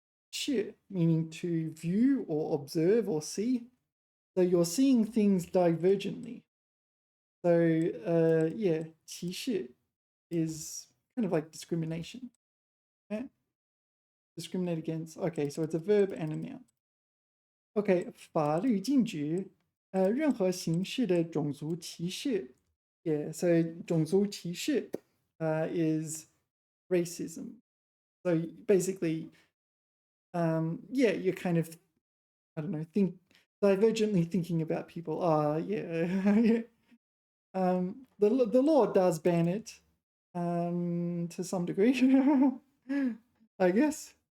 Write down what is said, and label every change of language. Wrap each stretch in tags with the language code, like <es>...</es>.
<en>视 meaning to view or observe or see. So you're seeing things divergently. So yeah, 歧视 is kind of like discrimination. Okay? Discriminate against. Okay, so it's a verb and a noun.</en> <zh>Okay, 法律禁止任何形式的种族歧视.</zh> <en>Yeah, so 种族歧视 is racism. So basically, yeah, you're kind of, I don't know, divergently thinking about people. Yeah. The law does ban it to some degree, I guess.</en>